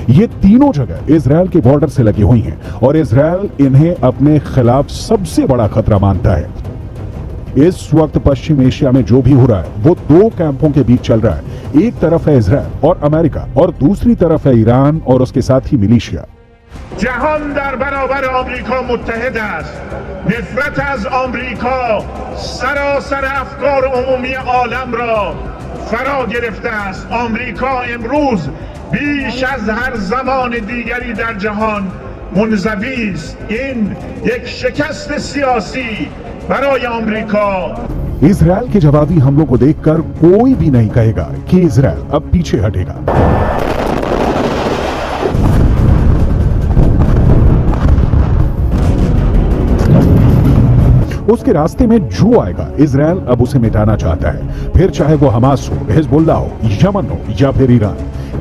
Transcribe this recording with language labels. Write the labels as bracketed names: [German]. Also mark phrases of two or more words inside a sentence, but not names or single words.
[Hindi] ये तीनों जगह इजरायल के बॉर्डर से लगी हुई हैं और इजरायल इन्हें अपने खिलाफ सबसे बड़ा खतरा मानता है। इस वक्त पश्चिम एशिया में जो भी हो रहा है वो 2 कैंपों के बीच चल रहा है। एक तरफ है इजरायल और अमेरिका और दूसरी तरफ है ईरान और उसके साथ ही मिलिशिया। [Persian] جهان در برابر آمریکا متحد است. نفرت از آمریکا سراسر افکار عمومی عالم را فرا گرفته است. آمریکا امروز بیش از هر زمان دیگری در جهان منزوی است. این یک شکست سیاسی برای آمریکا. [Hindi] इजरायल के जवाबी हमलों को देखकर कोई भी नहीं कहेगा कि इजरायल अब पीछे हटेगा। उसके रास्ते में जो आएगा इजरायल अब उसे मिटाना चाहता है, फिर चाहे वो हमास हो, हिजबुल्ला हो, यमन हो या फिर ईरान।